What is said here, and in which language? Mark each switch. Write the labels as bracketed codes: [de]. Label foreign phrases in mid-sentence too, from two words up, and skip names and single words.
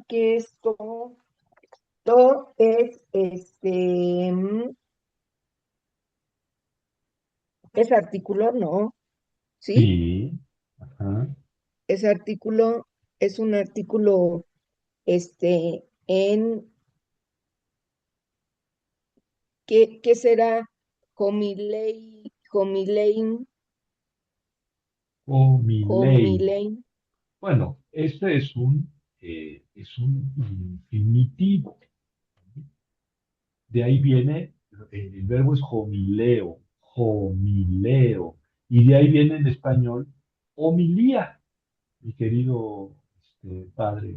[es] ¿Qué es to? To es es artículo, ¿no? ¿Sí? sí, ajá, Ese artículo es un artículo en ¿qué será? Homilein, homilei. homilein, Bueno, este es un infinitivo. De ahí viene, el verbo es [el] ομιλέω, ομιλέω. [es] Y de ahí viene en español homilía, mi querido padre.